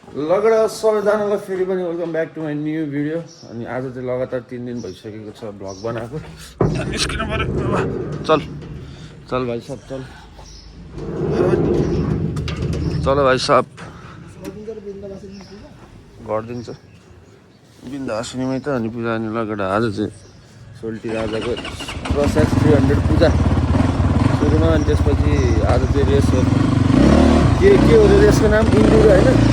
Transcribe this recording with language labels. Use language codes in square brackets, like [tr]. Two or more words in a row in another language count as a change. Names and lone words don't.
[ne] लगडा सबैजनालाई फेरि पनि [en] welcome back to my new video. [ne] अनि आज चाहिँ लगातार 3 दिन भइसकेको छ भ्लग बनाएको। निस्किनु पर्यो। [hi] चल चल भाइ साहब चल चलो भाइ साहब [ne] गरिदिन्छ बिन्दासिनीमै त। अनि पूजा अनि लगडा आज चाहिँ सोल्टी राजाको प्रसाद 300 पूजा सुरुमा। अनि त्यसपछि आज चाहिँ रेस हो। के हो रे रेसको नाम? इन्ड्युरो होइन?